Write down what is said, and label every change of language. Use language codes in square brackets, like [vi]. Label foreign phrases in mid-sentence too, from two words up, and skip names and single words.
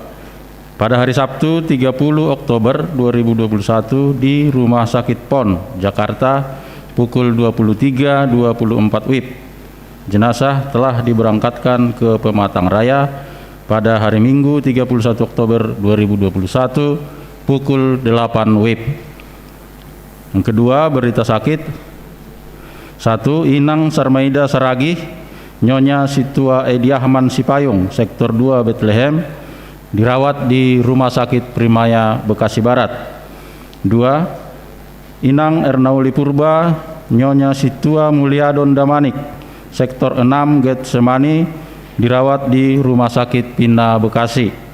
[id] Pada hari Sabtu 30 Oktober 2021 di Rumah Sakit PON, Jakarta, pukul 23.24 WIB. Jenazah telah diberangkatkan ke Pematang Raya pada hari Minggu 31 Oktober 2021 pukul 8 WIB. Yang kedua, berita sakit. 1. Inang Sarmaida Saragih, Nyonya Situa Edi Ahman Sipayung, Sektor 2 Bethlehem, dirawat di Rumah Sakit Primaya Bekasi Barat. 2. Inang Ernauli Purba, Nyonya Situa Mulyadon Damanik, Sektor 6 Getsemani, dirawat di Rumah Sakit Pina Bekasi.